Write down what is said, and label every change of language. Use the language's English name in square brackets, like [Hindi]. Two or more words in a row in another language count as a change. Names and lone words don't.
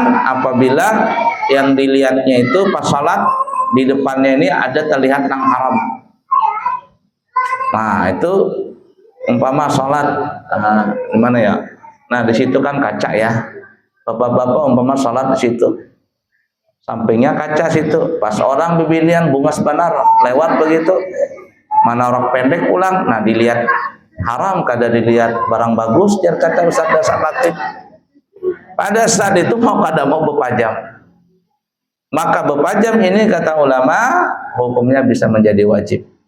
[Indonesian] Apabila yang dilihatnya itu pas salat di depannya ini ada terlihat yang haram. Nah, itu umpama salat gimana ya? Nah, di situ kan kaca ya. Bapak-bapak umpama salat di situ. Sampingnya kaca situ. [Banjar] Pas orang bibinian bunga sebenar lewat begitu. Mana rok pendek pulang. Nah, dilihat haram kada dilihat barang bagus jar kata Ustaz Latif. [Indonesian] Pada saat itu mau kada mau bepajam. Maka bepajam ini kata ulama hukumnya bisa menjadi wajib.